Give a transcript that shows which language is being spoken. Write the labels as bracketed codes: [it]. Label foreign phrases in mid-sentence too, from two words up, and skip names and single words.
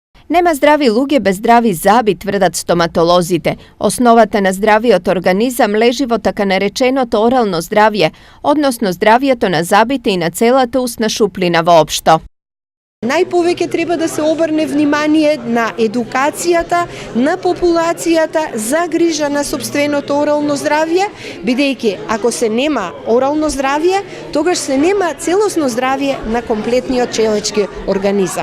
[mk] Нема здрави луѓе без здрави заби, тврдат стоматолозите. Основата на здравиот организам лежи во така нареченото орално здравје, односно здравието на забите и на целата устна шуплина воопшто. Најповеќе треба да се обрне внимание на едукацијата на популацијата за грижа на сопственото орално здравје, бидејќи ако се нема орално здравје, тогаш се нема целосно здравје на комплетниот човечки организам.